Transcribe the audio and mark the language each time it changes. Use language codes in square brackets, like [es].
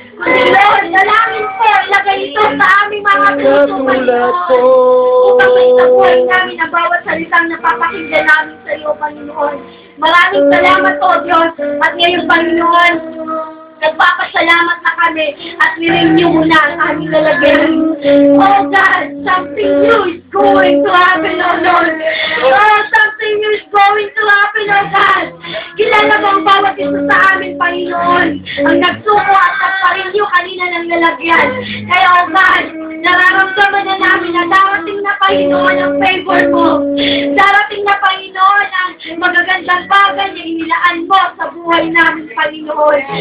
[tl] Kundi, Lord, dalangin ko, ilagay ito sa aming mga puso, Panginoon. Upang may tabuhay namin ang bawat salitang napapakinggan namin sa iyo, Panginoon. Maraming salamat, O Diyos. At ngayon, Panginoon, nagpapasalamat na kami at nirenew mo na ang aming lalagyan. [en] Oh God, something new is going to happen, O Lord. Oh, something new is going to happen, O God. [tl] Kilala mo ang bawat isa sa amin, Panginoon. Ang nagsuko at nagpa-renew kanina ng lalagyan. Kaya, O God, nararamdaman na namin na darating na, Panginoon, ang favor mo. Darating na, Panginoon, ang magagandang bagay na inilaan mo sa buhay namin, Panginoon.